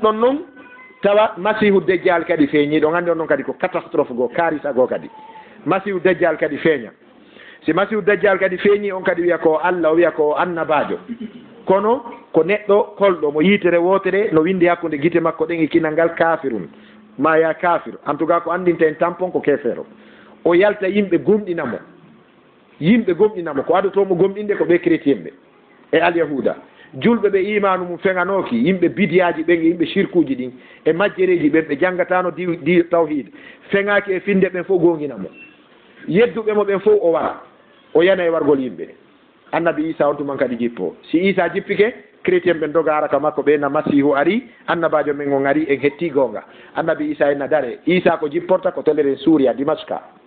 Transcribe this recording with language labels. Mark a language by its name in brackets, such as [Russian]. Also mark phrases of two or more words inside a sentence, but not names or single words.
[Fula] ɗon noon tawa masihu dejjal kadi feeñi ɗo gandi on noon kadi ko catastrophe goo karisa goo kadi masihu dejjal kadi feeña si masihu dejjal kadi feeñi on kadi wiya ko Allah o wiya ko annabajo kono ko neɗɗo kolɗo mo yitere wotere no windi hakkude gite makko ɗen e kinal ngal kafirun ma ya kafir [French] en tout cas [Fula] ko andinta en tampon ko kefero o yalta yimɓe gomɗinamo ko adotomo gomɗinde ko ɓe chrétien ɓe e alyahuda julɓe ɓe imanu mum feŋanoki yimɓe bidiyaji ɓen e yimɓe shirkuji ɗin e majjereji ɓen ɓe janggatano di tawhid feŋaki e finde ɓen fof gonginamo yedduɓe mo ɓen fof o wara o yana e wargol yimɓe annabi isa on tuman kadi jippo si isa jippike chrétien ɓen dogara ka makko ɓe na masihu ari annabajo men on ari en hetti gonga annabi isa en na dare isa ko jipporta ko tolere Suria Dimaska